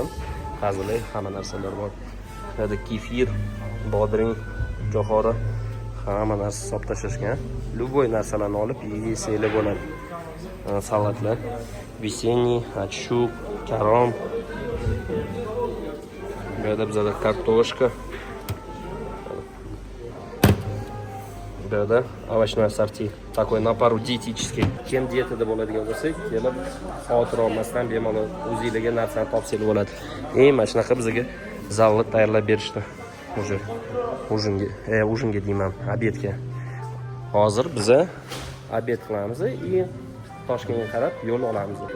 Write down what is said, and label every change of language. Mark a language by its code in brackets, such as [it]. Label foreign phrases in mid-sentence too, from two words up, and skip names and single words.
[uz] Hazilay hamma narsalar bor. Bu yerda kefir, bodring, jo'xori hamma narsa hisob tashlashgan. Любой narsalarni olib yesanglar bo'ladi. Salatlar, весенний, achuk, karom. Bu yerda bizada kartoshka. Bu yerda [ru] овощной ассорти. Такой на пару диетический. [uz] Kim dietada bo'ladigan bo'lsa, kelib xavotir olmasdan bemalol o'zingizga narsani topsangiz bo'ladi. Mana shunaqa bizga zalni tayyorlab berishdi. Ujinga deyman, obedga. Hozir biz obed qilamiz и Toshkentga qarab yo'l olamiz.